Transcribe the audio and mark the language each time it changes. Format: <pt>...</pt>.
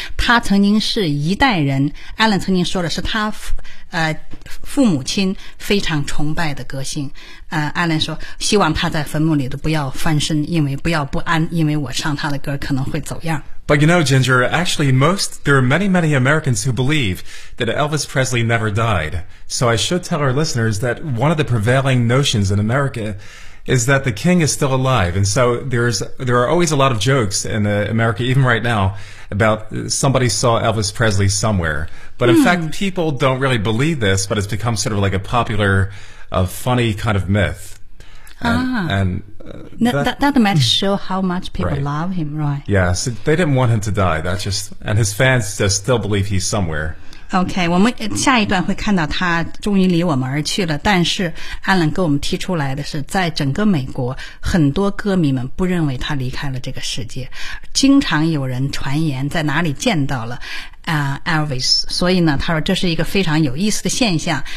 <zh>他曾经是一代人 ，Alan 曾经说的是他父母亲非常崇拜的歌星。 Alan 说希望他在坟墓里都不要翻身，因为不要不安，因为我唱他的歌可能会走样。</zh> <en>But you know, Ginger, actually there are many, many Americans who believe that Elvis Presley never died. So I should tell our listeners that one of the prevailing notions in America is that the king is still alive. And so there are always a lot of jokes in America, even right now, about somebody saw Elvis Presley somewhere. But in fact, people don't really believe this, but it's become sort of like a popular, funny kind of myth. That might show how much people right. love him, right? Yeah, so they didn't want him to die. That's just, and his fans just still believe he's somewhere.</en> <zh>Okay, 我们下一段会看到他终于离我们而去了。但是 Alan 给我们提出来的是，在整个美国，很多歌迷们不认为他离开了这个世界。经常有人传言在哪里见到了。Elvis， 所以呢，他说这是一个非常有意思的现象。</zh>